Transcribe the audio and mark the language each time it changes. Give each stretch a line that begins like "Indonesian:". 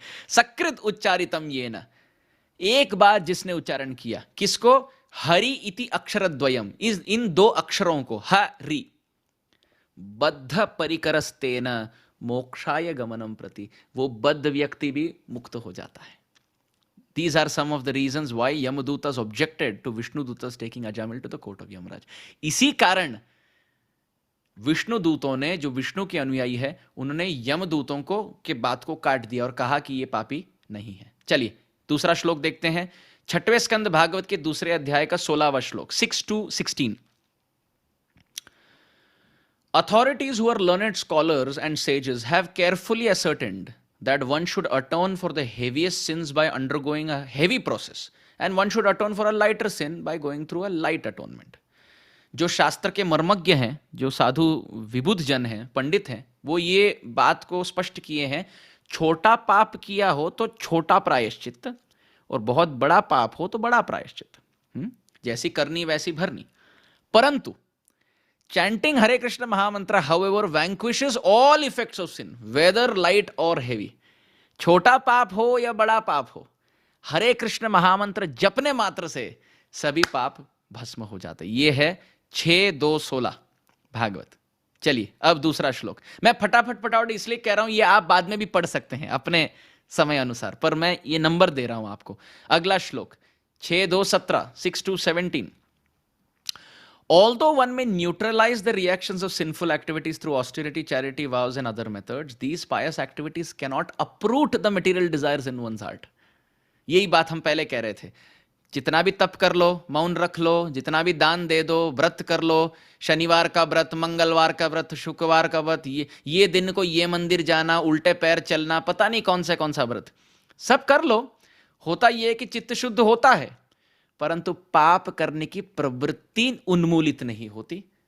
Sanskrit: सकृत उच्चारितम ये न,
Hindi: एक बार जिसने उच्चारण किया, किसको?
Sanskrit: हरि इति अक्षरद्वयम,
Hindi: इन 2 अक्षरों को, हरि,
Sanskrit: बद्ध परिकरस्तेन मोक्षाय गमनम प्रति,
Hindi: वो बद्ध व्यक्ति भी मुक्त हो जाता है।
English: These are some of the reasons why Yamadutas objected to Vishnudutas taking Ajamil to the court of Yamaraj.
Hindi: इसी कारण विष्णु दूतों ने, जो विष्णु के अनुयायी है, उन्होंने यमदूतों को के बात को काट दिया और कहा कि ये पापी नहीं है। चलिए दूसरा श्लोक देखते हैं, 6वें स्कंद भागवत के दूसरे अध्याय का 16वां श्लोक, 6 to 16।
English: Authorities who are learned scholars and sages have carefully ascertained that one should atone for the heaviest sins by undergoing a heavy process, and one should atone for a lighter sin by going through a light atonement.
Hindi: जो शास्त्र के मर्मज्ञ हैं, जो साधु विबुध जन हैं, पंडित हैं, वो ये बात को स्पष्ट किए हैं, छोटा पाप किया हो तो छोटा प्रायश्चित, और बहुत बड़ा पाप हो तो बड़ा प्रायश्चित। जैसी करनी वैसी भरनी। परंतु
English: chanting Hare Krishna Mahamantra, however, vanquishes all effects of sin, whether light or heavy.
Hindi: छोटा पाप हो या बड़ा पाप हो, हरे कृष्ण महामंत्र जपने मात्र से सभी पाप भस्म हो जाते। ये है 6:2:16 भागवत। चलिए अब दूसरा श्लोक, मैं फटाफट इसलिए कह रहा हूं, ये आप बाद में भी पढ़ सकते हैं अपने समय अनुसार, पर मैं ये नंबर दे रहा हूं आपको। अगला श्लोक 6:2-17, 6-17।
English: Although one may neutralize the reactions of sinful activities through austerity, charity, vows, and other methods, these pious activities cannot uproot the material desires in one's heart.
Hindi: यही बात हम पहले कह रहे थे, जितना भी तप कर लो, मौन रख लो, जितना भी दान दे दो, व्रत कर लो, शनिवार का व्रत, मंगलवार का व्रत, शुक्रवार का व्रत, ये दिन को ये मंदिर जाना, उल्टे पैर चलना, पता नहीं कौन सा व्रत, सब कर लो, होता ये है कि चित्त शुद्ध होता है, परंतु पाप करने की प्रवृत्ति उन्मूलित नहीं होती।